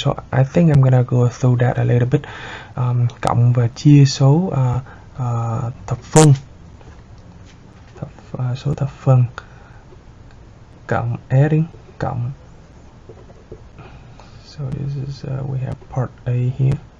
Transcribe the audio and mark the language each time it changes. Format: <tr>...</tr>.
<en>So I think I'm gonna go through that a little bit.</en> <vi>Cộng và chia số thập phân, số thập phân. Cộng, adding, cộng.</vi> <en>So this is we have part A here.</en>